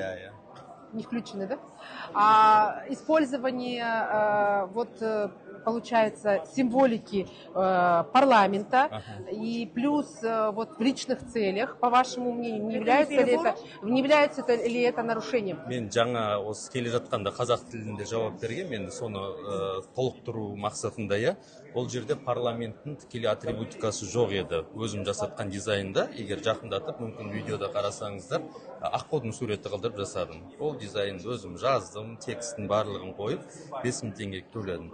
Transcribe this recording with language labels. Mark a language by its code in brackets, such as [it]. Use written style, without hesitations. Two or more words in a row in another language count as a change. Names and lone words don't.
[ru] Не включены, да? Использование получается символики парламента и плюс вот в личных целях, по вашему мнению, не является ли это нарушением? [kk] Мен жаңа осы келе жатқанда қазақ тілінде жауап берген, мен соны толықтыру мақсатында, я. Ол жерде парламенттің тікелей атрибутикасы жоқ еді. Өзім жасатқан дизайнда, егер жақындатып, мүмкін видеода қарасаңыздар, аққудың суреті қылдырып жасадым. Ол дизайнды өзім жаздым, текстін барлығын қойып, 5000 теңге төледім.